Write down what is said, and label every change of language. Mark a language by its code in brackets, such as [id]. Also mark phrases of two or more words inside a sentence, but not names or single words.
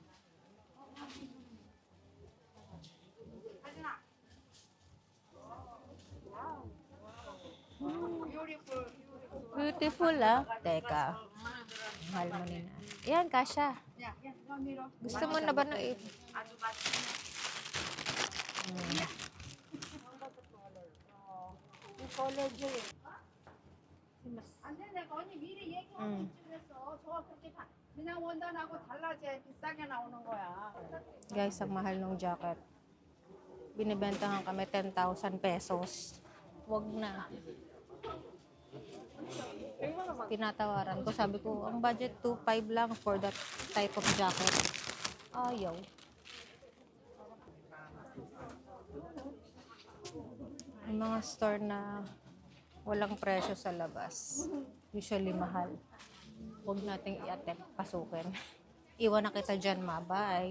[tl] Beautiful, ah. Teka. Mahal mo nina. Yan, kasha. Gusto mo na ba na [ko] 안 돼, 내가 언니 미리 얘기하고 그래서 저가 그렇게 그냥 원단하고 달라져야 비싸게 나오는 거야. [tl] Guys, ang mahal ng jacket. Binibentahan kami 10,000 pesos. Wag na. Tinatawaran ko. Sabi ko, ang budget 2,500 lang [en] for that type of jacket. [tl] Ayaw. May mga store na walang presyo sa labas. Usually mahal. Huwag nating i-attempt pasukin. Iwan na kita dyan, ma. Bye.